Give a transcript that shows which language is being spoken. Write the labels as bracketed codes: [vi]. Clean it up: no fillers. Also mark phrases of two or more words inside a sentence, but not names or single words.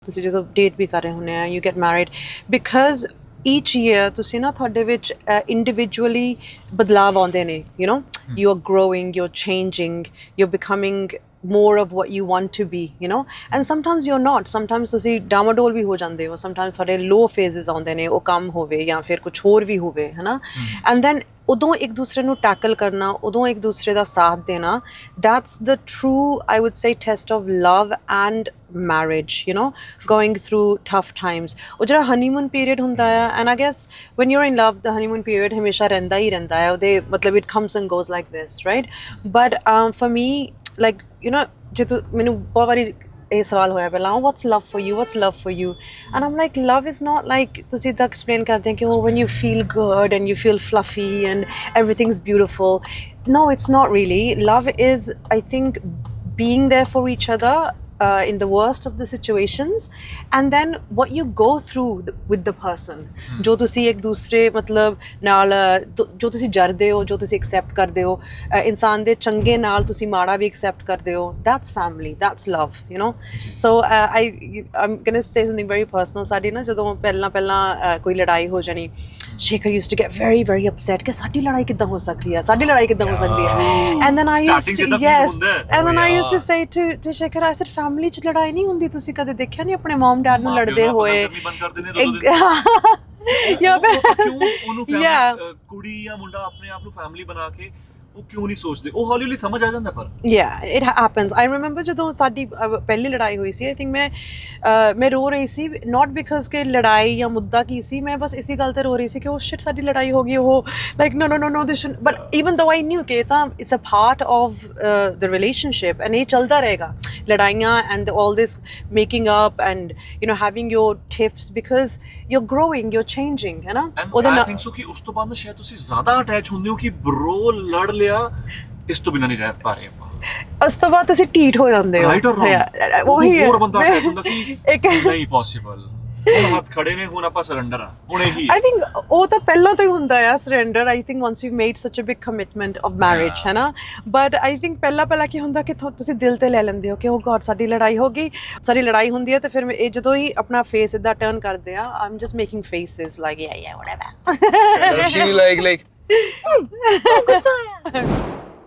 [pa] ਤੁਸੀਂ ਜਦੋਂ ਡੇਟ ਵੀ ਕਰ ਰਹੇ ਹੁੰਦੇ ਆ [en] you get married because each year [pa] ਤੁਸੀਂ ਨਾ ਤੁਹਾਡੇ ਵਿੱਚ ਇੰਡੀਵਿਜੂਅਲੀ ਬਦਲਾਵ ਆਉਂਦੇ ਨੇ [en] you are growing, you're changing, you're becoming more of what you want to be, and sometimes you're not. [pa] Sometimes ਤੁਸੀਂ ਡਾਮਾਡੋਲ ਵੀ ਹੋ ਜਾਂਦੇ ਹੋ, sometimes ਤੁਹਾਡੇ [en] low phases [pa] ਆਉਂਦੇ ਨੇ, ਉਹ ਕੰਮ ਹੋਵੇ ਜਾਂ ਫਿਰ ਕੁਝ ਹੋਰ ਵੀ ਹੋਵੇ ਹੈ ਨਾ [en] and then [pa] ਉਦੋਂ ਇੱਕ ਦੂਸਰੇ ਨੂੰ ਟੈਕਲ ਕਰਨਾ, ਉਦੋਂ ਇੱਕ ਦੂਸਰੇ ਦਾ ਸਾਥ ਦੇਣਾ, [en] that's the true, I would say, test of love and marriage, going through tough times. [pa] ਉਹ ਜਿਹੜਾ [en] honeymoon period [pa] ਹੁੰਦਾ ਆ, [en] and I guess when you're in love the honeymoon period [pa] ਹਮੇਸ਼ਾ ਰਹਿੰਦਾ ਹੀ ਰਹਿੰਦਾ ਹੈ, ਉਹਦੇ ਮਤਲਬ [en] it comes and goes like this, right? But for me, like [pa] ਜੇ ਤੂੰ ਮੈਨੂੰ ਬਹੁਤ ਵਾਰੀ ਇਹ ਸਵਾਲ ਹੋਇਆ ਪਹਿਲਾਂ, [en] what's love for you, what's love for you, and I'm like, love is not like [pa] ਤੁਸੀਂ ਤਾਂ [en] explain [pa] ਕਰਦੇ ਕਿ [en] when you feel good and you feel fluffy and everything's beautiful. No, it's not really. Love is, I think, being there for each other in the worst of the situations, and then what you go through with the person. [pa] ਜੋ ਤੁਸੀਂ ਇੱਕ ਦੂਸਰੇ ਮਤਲਬ ਨਾਲ ਜੋ ਤੁਸੀਂ ਜਰਦੇ ਹੋ, ਜੋ ਤੁਸੀਂ ਐਕਸੈਪਟ ਕਰਦੇ ਹੋ, ਇਨਸਾਨ ਦੇ ਚੰਗੇ ਨਾਲ ਤੁਸੀਂ ਮਾੜਾ ਵੀ ਐਕਸੈਪਟ ਕਰਦੇ ਹੋ, [en] that's family, that's love, so I'm gonna say something very personal. [pa] ਸਾਡੀ ਨਾ ਜਦੋਂ ਪਹਿਲਾਂ ਕੋਈ ਲੜਾਈ ਹੋ ਜਾਣੀ, [en] Shekhar used to get very very upset [pa] ਕਿ ਸਾਡੀ ਲੜਾਈ ਕਿੱਦਾਂ ਹੋ ਸਕਦੀ ਹੈ, ਸਾਡੀ ਲੜਾਈ ਕਿੱਦਾਂ ਹੋ ਸਕਦੀ ਹੈ, [en] and then I used to say to Shekhar, I said, family [pa] ਚ ਲੜਾਈ ਨਹੀਂ ਹੁੰਦੀ, ਤੁਸੀਂ ਕਦੇ ਦੇਖਿਆ ਨਹੀਂ ਆਪਣੇ [en] mom dad [pa] ਨੂੰ ਲੜਦੇ ਹੋਏ? ਕੁੜੀ ਜਾਂ ਮੁੰਡਾ ਆਪਣੇ ਆਪ ਨੂੰ ਫੈਮਿਲੀ ਬਣਾ ਕੇ ਉਹ ਕਿਉਂ ਨਹੀਂ ਸੋਚਦੇ, ਉਹ ਹੌਲੀ ਹੌਲੀ ਸਮਝ ਆ ਜਾਂਦਾ। ਪਰ [en] it happens. I remember [pa] ਜਦੋਂ ਸਾਡੀ ਪਹਿਲੀ ਲੜਾਈ ਹੋਈ ਸੀ, [en] I think [pa] ਮੈਂ ਰੋ ਰਹੀ ਸੀ, [en] not because [pa] ਕਿ ਲੜਾਈ ਜਾਂ ਮੁੱਦਾ ਕੀ ਸੀ, ਮੈਂ ਬਸ ਇਸੇ ਗੱਲ ਤੇ ਰੋ ਰਹੀ ਸੀ ਕਿ ਉਹ [en] shit [pa] ਸਾਡੀ ਲੜਾਈ ਹੋ ਗਈ, ਉਹ [en] like no this shouldn't, but even though I knew [pa] ਕਿ ਇਹ ਤਾਂ [en] it's a part of the relationship and [pa] ਇਹ ਚੱਲਦਾ ਰਹੇਗਾ, ਲੜਾਈਆਂ [en] and all this making up and having your tiffs because you're growing, you're changing, [pa] ਹੈ ਨਾ? [en] I think so [pa] ਕਿ ਉਸ ਤੋਂ ਬਾਅਦ ਸ਼ਾਇਦ ਤੁਸੀਂ ਜ਼ਿਆਦਾ ਅਟੈਚ ਹੁੰਦੇ ਹੋ ਕਿ ਬ్రో ਲੜ ਲਿਆ, ਇਸ ਤੋਂ ਬਿਨਾਂ ਨਹੀਂ ਰਹਿ ਪਾ ਰਹੇ ਆਪਾਂ, ਉਸ ਤੋਂ ਬਾਅਦ ਤੁਸੀਂ ਢੀਠ ਹੋ ਜਾਂਦੇ ਹੋ, [en] right or wrong, [pa] ਉਹੀ ਹੈ, ਹੋਰ ਬੰਦਾ ਅਟੈਚ ਹੁੰਦਾ ਕਿ ਨਹੀਂ ਪੋਸੀਬਲ, ਹੁਣ ਹੱਥ ਖੜੇ ਨੇ, ਹੁਣ ਆਪਾਂ ਸਰੈਂਡਰ ਆ, ਹੁਣ ਇਹੀ। [en] I think [pa] ਉਹ ਤਾਂ ਪਹਿਲਾਂ ਤੋਂ ਹੀ ਹੁੰਦਾ ਆ ਸਰੈਂਡਰ, [en] I think once you've made such a big commitment of marriage, [pa] ਹੈ ਨਾ? [en] But I think [pa] ਪਹਿਲਾਂ ਕੀ ਹੁੰਦਾ ਕਿ ਤੁਸੀਂ ਦਿਲ ਤੇ ਲੈ ਲੈਂਦੇ ਹੋ ਕਿ [en] oh God [pa] ਸਾਡੀ ਲੜਾਈ ਹੋ ਗਈ, ਸਾਡੀ ਲੜਾਈ ਹੁੰਦੀ ਹੈ ਤੇ ਫਿਰ ਇਹ ਜਦੋਂ ਹੀ ਆਪਣਾ ਫੇਸ ਇਦਾਂ ਟਰਨ ਕਰਦੇ ਆ, [en] I'm just making faces like yeah whatever, she like [pa] ਕੁਛ ਹੋਇਆ